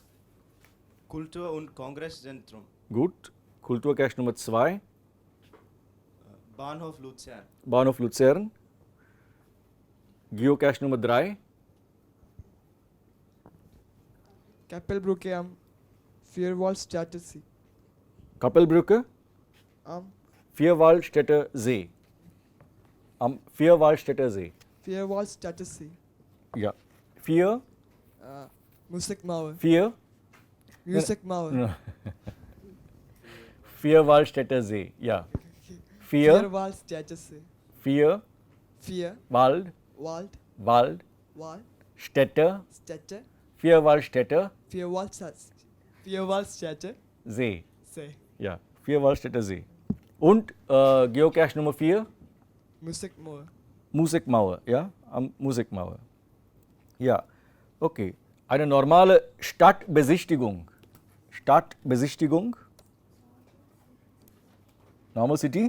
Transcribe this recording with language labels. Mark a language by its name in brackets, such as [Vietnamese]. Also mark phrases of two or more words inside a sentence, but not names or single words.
[German] Kultur- und Kongresszentrum. Gut. Kulturcache Nummer 2. Bahnhof Luzern. Bahnhof Luzern. Geocache Nummer 3. Kappelbrücke am Vierwaldstätter See. Kappelbrücke. Am Vierwaldstätter See. Am Vierwaldstätter See. Vierwaldstätter See. Ja. 4. Musikmauer. 4. Musikmauer. Vierwaldstätter See. Ja. 4. Vierwaldstätter See. 4. Vier Wald. Wald. Wald. Wald. Städte. Städte. Vierwaldstätter Vierwaldstätter See. See. Ja. Vierwaldstätter See. Und Geocache Nummer 4. Musikmauer. Musikmauer. Ja. Am Musikmauer. Ja. Okay. Eine normale Stadtbesichtigung. Stadtbesichtigung. [English] Normal City.